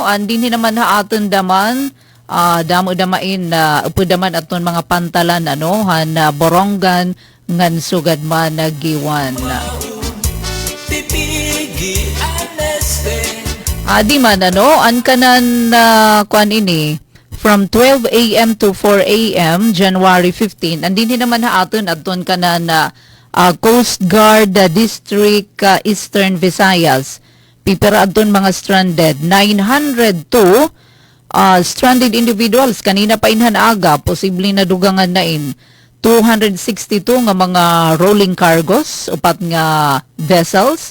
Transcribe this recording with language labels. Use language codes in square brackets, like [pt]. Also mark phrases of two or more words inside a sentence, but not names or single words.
[war] Andin naman ha aton daman, damo-damain, upudaman aton mga pantalan, ano, han Borongan, ngan sugad man nagiwan. Di man, ano, an kanan, kuan ini, [en] from 12 a.m. to 4 a.m. January 15, [war] andin naman ha aton ka na Coast Guard District Eastern Visayas. Pipera aton mga stranded. [en] 902 stranded individuals. [war] Kanina pa inhan aga, posible na dugangan na in. 262 nga mga [en] rolling cargos, [war] upat nga vessels.